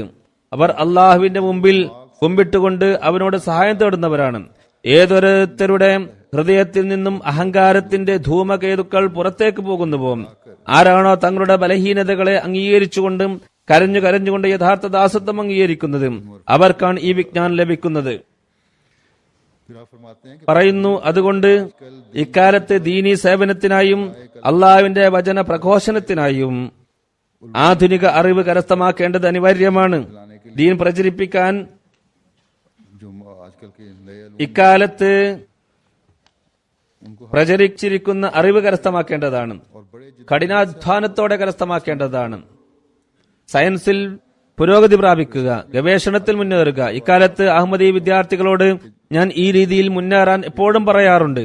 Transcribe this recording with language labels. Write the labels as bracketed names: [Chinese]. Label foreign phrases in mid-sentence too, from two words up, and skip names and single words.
[Malayalam] അവർ അള്ളാഹുവിന്റെ മുമ്പിൽ കുമ്പിട്ടുകൊണ്ട് അവനോട് സഹായം തേടുന്നവരാണ്. ഏതൊരുത്തരുടെ ഹൃദയത്തിൽ നിന്നും അഹങ്കാരത്തിന്റെ ധൂമകേതുക്കൾ പുറത്തേക്ക് പോകുന്നുവോ, ആരാണോ തങ്ങളുടെ ബലഹീനതകളെ അംഗീകരിച്ചുകൊണ്ടും കരഞ്ഞുകൊണ്ട് യഥാർത്ഥ ദാസത്വം അംഗീകരിക്കുന്നത്, അവർക്കാണ് ഈ വിജ്ഞാനം ലഭിക്കുന്നത്. [Hindi] फिर आप फरमाते हैं कि [Malayalam] പറയുന്നു, അതുകൊണ്ട് ഇക്കാലത്ത് ദീനീ സേവനത്തിനായും അള്ളാഹുവിന്റെ വചന പ്രഘോഷണത്തിനായും ആധുനിക അറിവ് കരസ്ഥമാക്കേണ്ടത് അനിവാര്യമാണ്. ദീൻ പ്രചരിപ്പിക്കാൻ [Hindi] जो आजकल के नए इल्म [Malayalam] ഇക്കാലത്ത് പ്രചരിച്ചിരിക്കുന്ന അറിവ് കരസ്ഥമാക്കേണ്ടതാണ്. കഠിനാധ്വാനത്തോടെ കരസ്ഥമാക്കേണ്ടതാണ്. സയൻസിൽ പുരോഗതി പ്രാപിക്കുക, ഗവേഷണത്തിൽ മുന്നേറുക. ഇക്കാലത്ത് അഹമ്മദി വിദ്യാർത്ഥികളോട് ഞാൻ ഈ രീതിയിൽ മുന്നേറാൻ എപ്പോഴും പറയാറുണ്ട്.